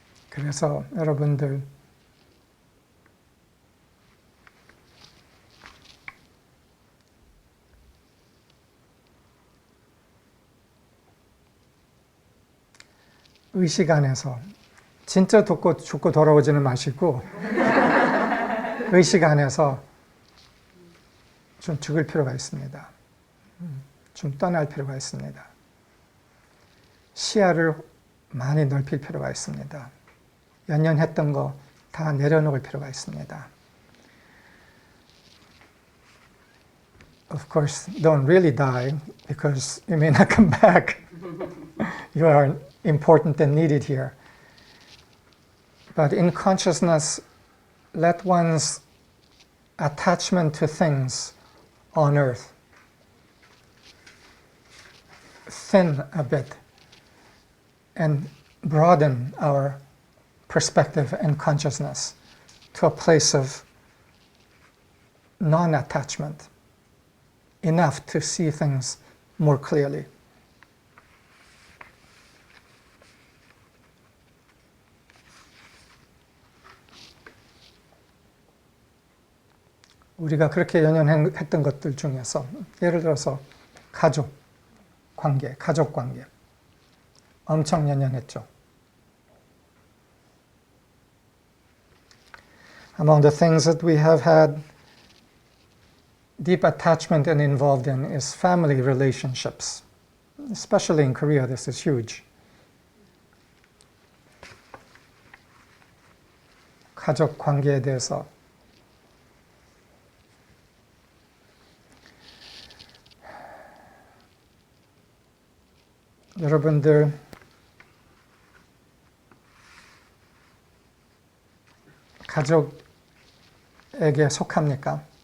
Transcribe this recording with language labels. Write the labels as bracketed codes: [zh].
[ko] 그래서 여러분들 의식 안에서 진짜 죽고 돌아오지는 마시고 의식 안에서 좀 죽을 필요가 있습니다. 좀 떠날 필요가 있습니다. 시야를 많이 넓힐 필요가 있습니다. 연연했던 거 다 내려놓을 필요가 있습니다. [en] Of course, don't really die because you may not come back. You are important and needed here. But in consciousness, let one's attachment to things on earth thin a bit and broaden our perspective and consciousness to a place of non-attachment, enough to see things more clearly. [ko] 우리가 그렇게 연연했던 것들 중에서 예를 들어서 가족 관계, 엄청 연연했죠. [en] Among the things that we have had deep attachment and involved in is family relationships. Especially in Korea, this is huge. [ko] 가족 관계에 대해서 여러분들 가족에게 속합니까?